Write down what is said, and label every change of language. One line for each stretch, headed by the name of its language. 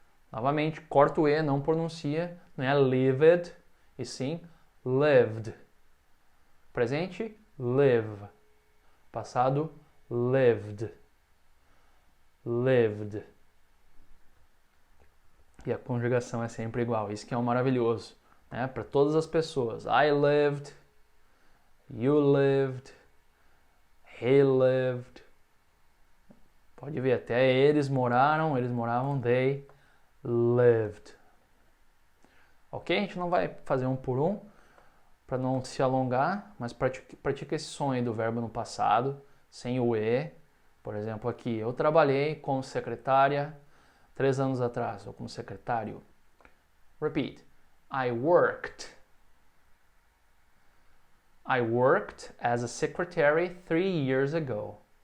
Portuguese: Novamente, corta o E, não pronuncia, não é lived, e sim lived. Presente, live. Passado, lived. Lived. E a conjugação é sempre igual, isso que é um maravilhoso, né? Para todas as pessoas.
English: I lived, you lived, he lived.
Portuguese: Pode ver, até eles moravam,
English: they lived.
Portuguese: Ok? A gente não vai fazer um por um, para não se alongar, mas pratica esse som aí do verbo no passado, sem o E. Por exemplo, aqui, eu trabalhei como secretária 3 anos atrás, ou como secretário.
English: Repeat. I worked as a secretary 3 years ago.